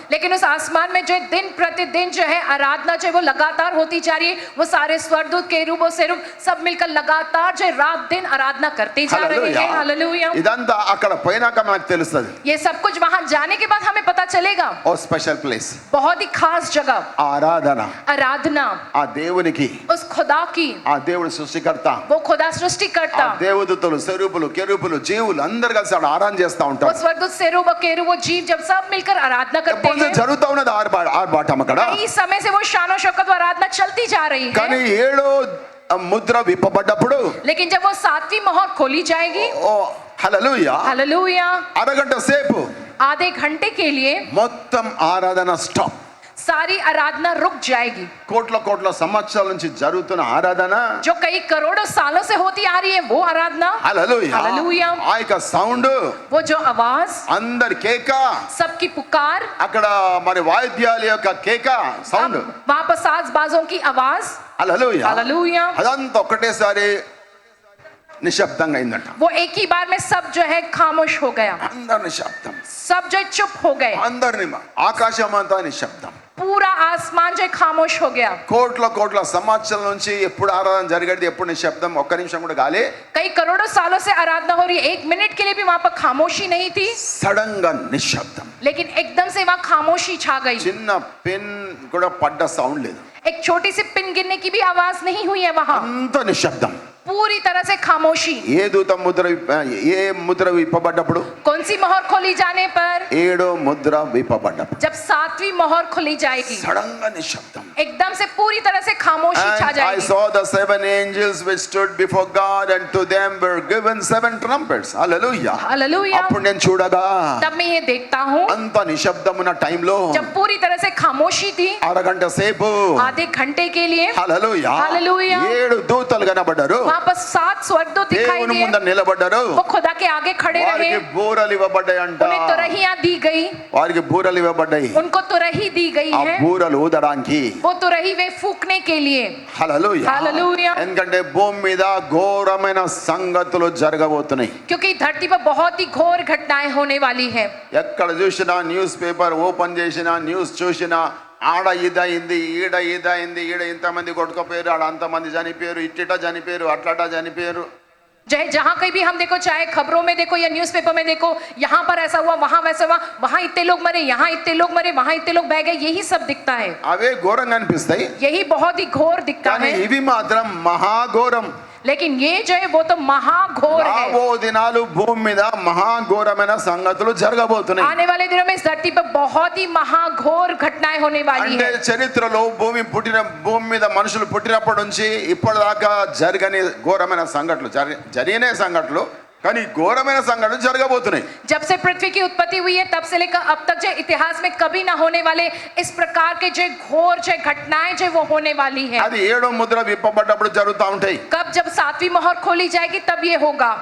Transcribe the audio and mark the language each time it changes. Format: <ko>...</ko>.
<hi>लेकिन उस आसमान में जो दिन प्रतिदिन जो है आराधना जो है वो लगातार होती जा रही है. वो सारे स्वर्गदूत केरूब और सेरूब सब मिलकर लगातार जो है रात दिन आराधना करते जा रहे हैं. हालेलुया.</hi> <te>ఇదంతా అక్కడ పోయినాక మనకు తెలుస్తుంది.</te> <hi>ये सब कुछ वहां जाने के बाद हमें पता चलेगा.</hi> <te>ఓ స్పెషల్ ప్లేస్,</te> <hi>बहुत ही खास जगह</hi> <te>ఆరాధన,</te> <hi>आराधना</hi> <te>ఆ దేవునికి,</te> <hi>उस खुदा की,</hi> <te>ఆ దేవుడు సృష్టికర్త,</te> <hi>वो खुदा सृष्टिकर्ता,</hi> <te>ఆ దేవదూతలు, సెరూబులు, కెరూబులు, జీవులు అందరు కలిసి ఆడ ఆరాధన చేస్తా</te> <hi>वो</hi> <te>ఉంటారు.</te> <hi>स्वर्गदूत सेरूब और केरूब वो जीव जब सब मिलकर आराधना करते</hi> <te>ఎప్పుడు</te> <hi>हैं.</hi> <te>జరుగుతా ఉన్నది ఆర్భాటం అక్కడ.</te> <hi>कई समय से वो शान और शौकत आराधना चलती जा रही</hi> <te>కానీ</te> <hi>है.</hi> <te>ఏడో ముద్ర విప్పబడ్డప్పుడు,</te> <hi>लेकिन जब वो 7वीं मोहर खोली जाएगी,</hi> <te>ఓ హల్లెలూయా,</te> <hi>हालेलुया,</hi> <te>అరగంట సేపు</te> <hi>आधे घंटे के लिए</hi> <te>మొత్తం ఆరాధన స్టాప్.</te> <hi>सारी आराधना रुक जाएगी.</hi> <te>కోట్ల కోట్ల సంవత్సరాల నుంచి జరుగుతున్న ఆరాధన,</te> <hi>जो कई करोड़ों सालों से होती आ रही है वो आराधना,</hi> <te>హల్లెలూయా,</te> <hi>हालेलुया,</hi> <te>ఆ యొక్క సౌండ్,</te> <hi>वो जो आवाज,</hi> <te>అందరి కేక,</te> <hi>सबकी पुकार,</hi> <te>అక్కడ మరి వాయిద్యాల యొక్క కేక సౌండ్,</te> <hi>वहां पर साज़बाजों की आवाज,</hi> <te>హల్లెలూయా,</te> <hi>हालेलुया,</hi> <te>అదంతా ఒకటేసారి నిశ్శబ్దంగా అయిందట.</te> <hi>वो एक ही बार में सब जो है खामोश हो गया.</hi> <te>అందరు నిశ్శబ్దం,</te> <hi>सब जो चुप हो गए.</hi> <te>అందరిని ఆకాశం అంతా నిశ్శబ్దం.</te> <hi>पूरा आसमान जो है खामोश हो गया.</hi> <te>కోట్ల కోట్ల సంవత్సరాల నుంచి ఎప్పుడు ఆరాధన జరిగేది, ఎప్పుడు నిశ్శబ్దం, ఒక్క నిమిషం కూడా గాలే.</te> <hi>कई करोड़ों सालों से आराधना हो रही है, 1 मिनट के लिए भी वहां पर खामोशी नहीं थी.</hi> <te>సడన్ గా నిశ్శబ్దం.</te> <hi>लेकिन एकदम से वहां खामोशी छा गई.</hi> <te>చిన్న పెన్ కూడా పడ్డ సౌండ్ లేదు.</te> <hi>एक छोटी सी पिन गिरने की भी आवाज नहीं हुई है वहां.</hi> <te>అంత నిశ్శబ్దం.</te> <hi>पूरी तरह से खामोशी.</hi> <te>ఏ దూత ముద్ర ఏ ముద్ర విప్పబడ్డప్పుడు,</te> <hi>कौन सी मोहर खोली जाने पर?</hi> <te>ఏడో ముద్ర విప్పబడ్డప్పుడు</te> <hi>जब 7वीं मोहर खोली जाएगी,</hi> <te>సడన్ గా నిశ్శబ్దం.</te> <hi>एकदम से पूरी तरह से खामोशी छा</hi> <en>And I</en> <hi>जाएगी.</hi> <en>saw the 7 angels which stood before God, and to them were given 7 trumpets. Hallelujah.</en> <hi>Hallelujah.</hi> <te>అప్పుడు నేను చూడగా</te> <hi>तब मैं ये देखता हूँ,</hi> <te>అంత నిశ్శబ్దం ఉన్న టైంలో</te> <hi>जब पूरी तरह से खामोशी थी,</hi> <te>అరగంట సేపు,</te> <hi>आधे घंटे के लिए</hi> <te>హల్లెలూయా,</te> <en>Hallelujah.</en> <te>7 దూతలు కనబడ్డారు.</te> <hi>वहां पर 7 स्वर्गदूत दिखाई</hi> <te>దేవుని</te> <hi>दिए.</hi> <te>ముందు నిలబడ్డారు.</te> <hi>वो खुदा के आगे खड़े रहे.</hi> <te>వారికి బూరలు ఇవ్వబడ్డాయంట.</te> <hi>उन्हें तुरहियां दी गई.</hi> <te>వారికి బూరలు ఇవ్వబడ్డాయి.</te> <hi>उनको तुरही दी गई</hi> <te>ఆ</te> <hi>है.</hi> <te>బూరలు ఊదడానికి.</te> <hi>वो तुरही वे फूकने के लिए.</hi> <te>హల్లెలూయా.</te> <hi>हालेलुया.</hi> <te>ఎందుకంటే భూమి మీద ఘోరమైన సంగతులు జరగబోతున్నాయి.</te> <hi>क्योंकि धरती पर बहुत ही घोर घटनाएं होने वाली है.</hi> <te>ఎక్కడ చూసినా న్యూస్ పేపర్ ఓపెన్ చేసినా, న్యూస్ చూసినా, ఆడ ఇదయింది, ఈడ ఇదయింది, ఈడ ఇంతమంది కొట్టుకుపోయారు, ఆడ అంతమంది చనిపోయారు, ఇట్టిట చనిపోయారు, అట్లట చనిపోయారు.</te> <hi>चाहे जहां कहीं भी हम देखो, चाहे खबरों में देखो या न्यूज़पेपर में देखो, यहाँ पर ऐसा हुआ, वहां वैसा हुआ, वहां इतने लोग मरे, यहाँ इतने लोग मरे, वहां इतने लोग बह गए, यही सब दिखता है.</hi> <te>అవే ఘోరంగా అనిపిస్తాయి.</te> <hi>यही बहुत ही घोर दिखता</hi> <te>కానీ</te> <hi>है.</hi> <te>ఇవి మాత్రం మహాఘోరం.</te> <hi>लेकिन ये जो है वो तो महाघोर है.</hi> <te>రాబో దినాలు భూమి మీద మహాఘోరమైన సంగతులు జరగబోతున్నాయి.</te> <hi>आने वाले दिनों में इस धरती पर बहुत ही महाघोर घटनाएं होने वाली</hi> <te>అంటే</te> <hi>है.</hi> <te>చరిత్రలో భూమి మీద మనుషులు పుట్టినప్పటి నుంచి ఇప్పటిదాకా జరగని ఘోరమైన సంఘటనలు, జరిగిన సంఘటనలు, కానీ ఘోరమైన సంఘటనలు జరగబోతున్నాయి.</te> <hi>जब से पृथ्वी की उत्पत्ति हुई है तब से लेकर अब तक जो इतिहास में कभी ना होने वाले इस प्रकार के जो घोर जो घटनाएं जो वो होने वाली है.</hi> <te>అది ఏడో ముద్ర విప్పబడ్డప్పుడు జరుగుతూ ఉంటాయి.</te> <hi>कब जब 7वीं मोहर खोली जाएगी तब ये होगा.</hi>